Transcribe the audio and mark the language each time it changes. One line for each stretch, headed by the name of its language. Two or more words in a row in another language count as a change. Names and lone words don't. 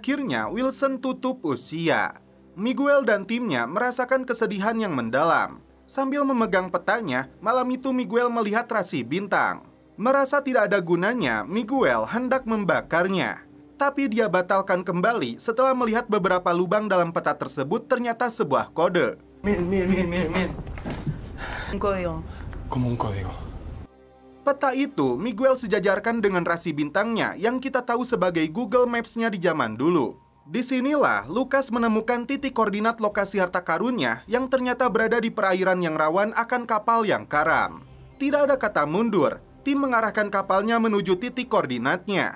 Indonesian: Dan akhirnya Wilson tutup usia. Miguel dan timnya merasakan kesedihan yang mendalam. Sambil memegang petanya, malam itu Miguel melihat rasi bintang. Merasa tidak ada gunanya, Miguel hendak membakarnya. Tapi dia batalkan kembali setelah melihat beberapa lubang dalam peta tersebut ternyata sebuah kode.
Spanish: Miren. Un código. Como un código.
Indonesian: Peta itu Miguel sejajarkan dengan rasi bintangnya yang kita tahu sebagai Google Maps-nya di zaman dulu. Disinilah Lucas menemukan titik koordinat lokasi harta karunnya yang ternyata berada di perairan yang rawan akan kapal yang karam. Tidak ada kata mundur, tim mengarahkan kapalnya menuju titik koordinatnya.